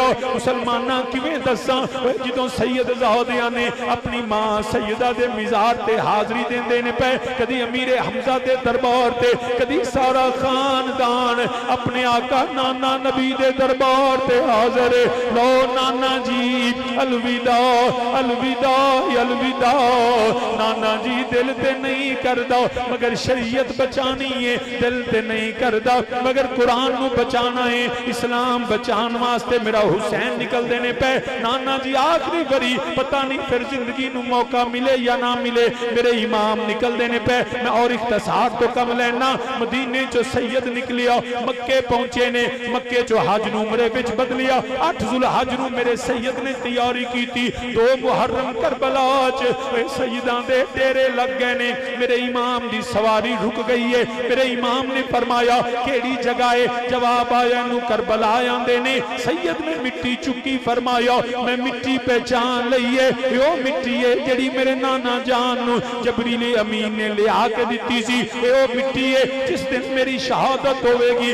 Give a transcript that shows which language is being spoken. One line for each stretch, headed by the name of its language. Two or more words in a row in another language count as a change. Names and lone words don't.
Punjabi: مسلماناں کیویں دساں جدوں سید زادیاں نے اپنی ماں سیدہ دے مزار تے حاضری دیندے نے پے، کدی امیر حمزہ دے دربار تے، کدی سارا خاندان اپنے آقا نانا نبی دے دربار تے حاضر۔ لو نانا جی الوداع الوداع الوداع، نانا جی دل تے نہیں کردہ مگر شریعت بچانی ہے، دل تے نہیں کردہ مگر قرآن نو بچانا ہے، اسلام بچان واسطے میرا حسین نکل دینے پہ۔ نانا جی آخری بری پتہ نہیں پھر زندگی نو موقع ملے یا نہ ملے، میرے امام نکل دینے پہ۔ میں اور اختصار تو کم لینا، مدینے چو سید نکلیا، مکے پہنچے نے، مکے چو حج نو عمرے وچ بدلیا، 8 ذوالحج نو میرے سید نے تیار جاری کی تھی 2 محرم کربلا اے سیدان دے ڈیرے لگ گئے نے میرے امام دی سواری رک گئی ہے میرے امام نے فرمایا کیڑی جگہ ہے جواب آیا نو کربلا آندے نے سید میں مٹی چکی فرمایا میں مٹی پہچان لئیے یہ مٹی ہے جڑی میرے نانا جان نو جبریل امین نے لے آکے دیتی سی یہ مٹی ہے جس دن میری شہادت ہوئے گی